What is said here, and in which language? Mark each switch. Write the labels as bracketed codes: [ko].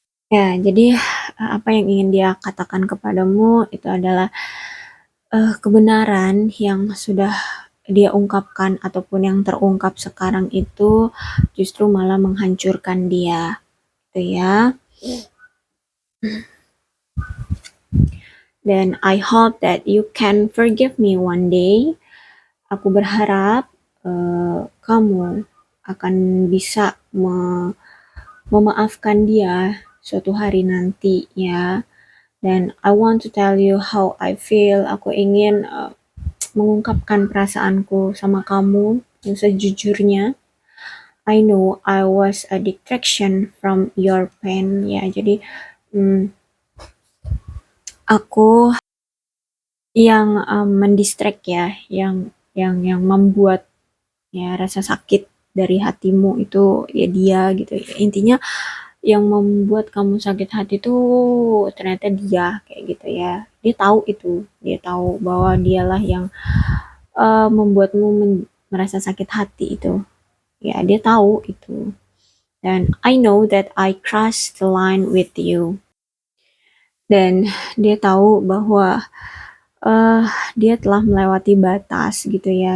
[id] Ya, jadi apa yang ingin dia katakan kepadamu itu adalah kebenaran yang sudah dia ungkapkan ataupun yang terungkap sekarang itu justru malah menghancurkan dia, gitu ya. [en] Then I hope that you can forgive me one day. [id] Aku berharap kamu akan bisa memaafkan dia suatu hari nanti ya. [en] Dan I want to tell you how I feel. [id] Aku ingin mengungkapkan perasaanku sama kamu yang sejujurnya. [en] I know I was a distraction from your pain. [id] Ya, jadi aku yang mendistract ya, yang membuat ya rasa sakit dari hatimu itu ya dia gitu ya. Intinya yang membuat kamu sakit hati itu ternyata dia kayak gitu ya. Dia tahu itu, dia tahu bahwa dialah yang membuatmu merasa sakit hati itu. Ya, dia tahu itu. [en] Dan I know that I crossed the line with you. [id] Dan dia tahu bahwa uh, dia telah melewati batas gitu ya.